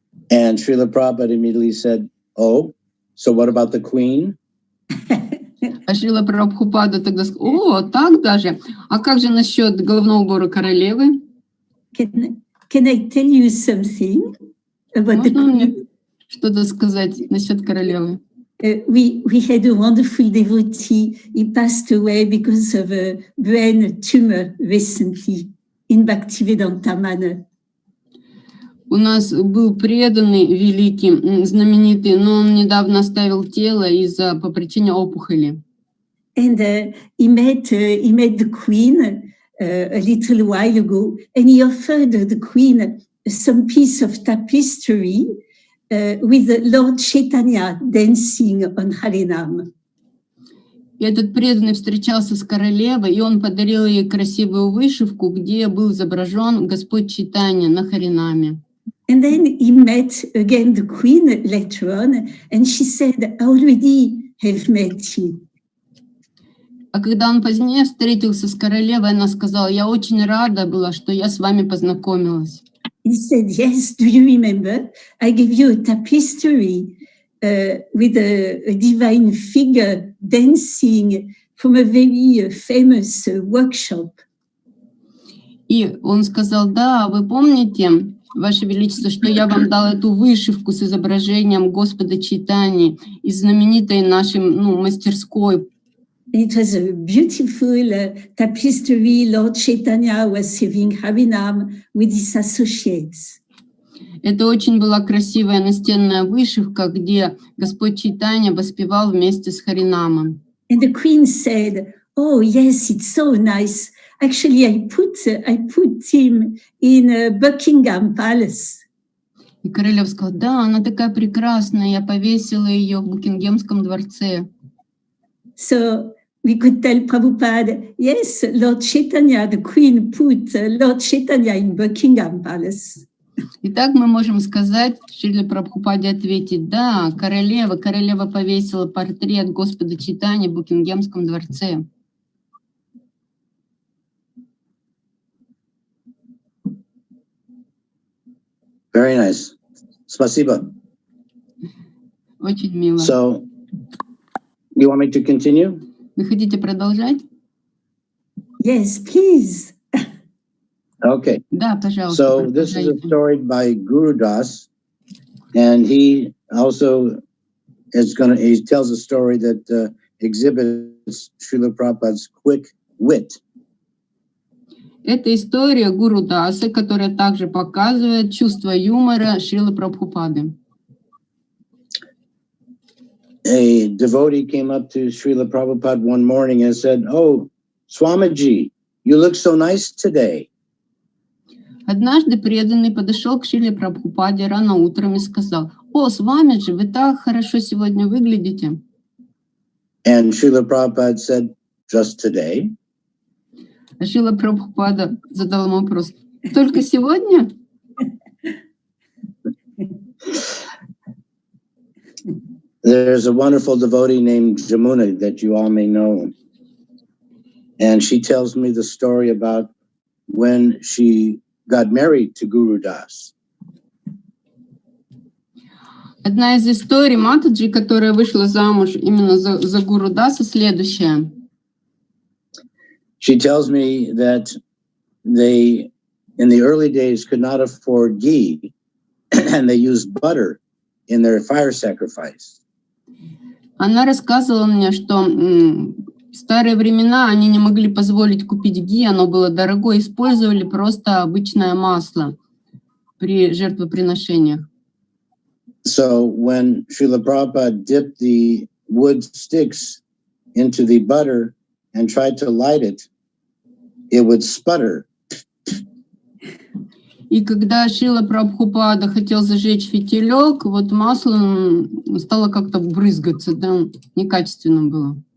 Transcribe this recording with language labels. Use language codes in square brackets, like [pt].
[en] And Srila Prabhupada immediately said, oh, so what about the Queen? [ru] А Шрила Прабхупада тогда сказал: о, так даже? А как же насчет головного убора королевы? [en] Can I tell you something about the Queen? [ru] Что-то сказать насчет королевы? [en] We had a wonderful devotee. He passed away because of a brain tumor recently in Bhaktivedanta Manor. [ru] У нас был преданный великий, знаменитый, но он недавно оставил тело по причине опухоли. [en] And he met the Queen a little while ago, and he offered the Queen some piece of tapestry with Lord Chaitanya dancing on Harinam. [ru] И этот преданный встречался с королевой, и он подарил ей красивую вышивку, где был изображен Господь Чайтанья на Харинаме. [en] And then he met again the Queen later on, and she said, I already have met you. [ru] А когда он позднее встретился с королевой, она сказала: я очень рада была, что я с вами познакомилась. [en] He said, yes, do you remember? I gave you a tapestry with a divine figure dancing from a very famous workshop. [ru] И он сказал: да, вы помните, Ваше Величество, что я вам дал эту вышивку с изображением Господа Чайтаньи из знаменитой нашей мастерской. [en] It was a beautiful tapestry. Lord Chaitanya was serving Harinam with his associates. [ru] Это очень была красивая настенная вышивка, где Господь Чайтанья воспевал вместе с Харинамом. [en] And the Queen said, oh yes, it's so nice. Actually, I put him in Buckingham Palace. [ru] И королева сказала: да, она такая прекрасная, я повесила ее в Букингемском дворце. [en] So we could tell Prabhupada, yes, Lord Chaitanya, the Queen put Lord Chaitanya in Buckingham Palace. [ru] Итак, мы можем сказать, Шриле Прабхупаде ответить: да, королева повесила портрет Господа Чайтаньи в Букингемском дворце. [en] Very nice. [ru] Спасибо. Очень мило. [en] So, you want me to continue? [ru] Вы хотите продолжать? [en] Yes, please. Okay. [ru] Да, пожалуйста. [en] So this is a story by Guru Das, and he also he tells a story that exhibits Srila Prabhupada's quick wit. [ru] Это история Гуру Даса, которая также показывает чувство юмора Шрилы Прабхупады. [en] A devotee came up to Srila Prabhupada one morning and said, "Oh, Swamiji, you look so nice today." [ru] Однажды преданный подошел к Шриле Прабхупаде рано утром и сказал: о, Свамиджи, вы так хорошо сегодня выглядите. [en] And Srila Prabhupada said, just today? [ru] А Шрила Прабхупада задал ему вопрос: только сегодня? [en] There's a wonderful devotee named Jamuna that you all may know. And she tells me the story about when she got married to Guru Das. [ru] Одна из историй Матаджи, которая вышла замуж именно за Гуру Даса, следующая. [en] She tells me that they, in the early days, could not afford ghee, and they used butter in their fire sacrifice. [ru] Она рассказывала мне, что в старые времена они не могли позволить купить ги, оно было дорогое, использовали просто обычное масло при жертвоприношениях. [en] So when Srila Prabhupada dipped the wood sticks into the butter and tried to light it, it would sputter. [ru] И когда Шрила Прабхупада хотел зажечь фитилек, вот масло стало как-то брызгаться, да, некачественно было.